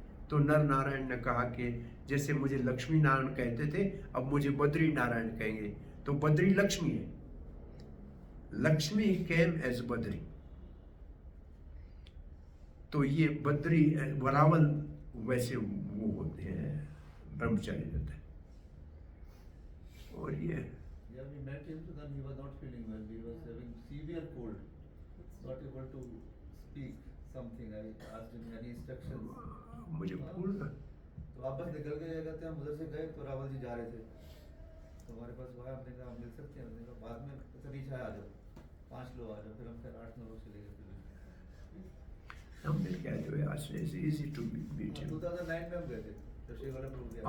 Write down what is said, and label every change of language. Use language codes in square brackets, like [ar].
[hi] तो नर नारायण ने कहा कि जैसे मुझे लक्ष्मी नारायण कहते थे, अब मुझे बद्री नारायण कहेंगे. तो बद्री लक्ष्मी है, [en] Lakshmi came as Badri. [hi] तो ये बद्री रावल वैसे वो होते हैं, ब्रह्मचारी रहते हैं. और ये [en] Yeah, we met him, so then he was not feeling well. He was having severe cold, not able to speak something. I asked him any instructions. [hi] मुझे भूल ना. तो वापस निकल के क्या कहते हैं, हम उधर से गए तो रावल जी जा रहे थे, तो हमारे पास वो आया, हमने कहा हम मिल सकते हैं. हमने कहा बाद में अच्छा नीचे आ जाओ, 5 लोग आ जाओ. फिर हम फिर 8-9 लोग चले गए. हम मिल गया जो है, आज से [en] Easy to meet him. [hi] 2009 में हम गए थे, तो श्री वाला प्रभु.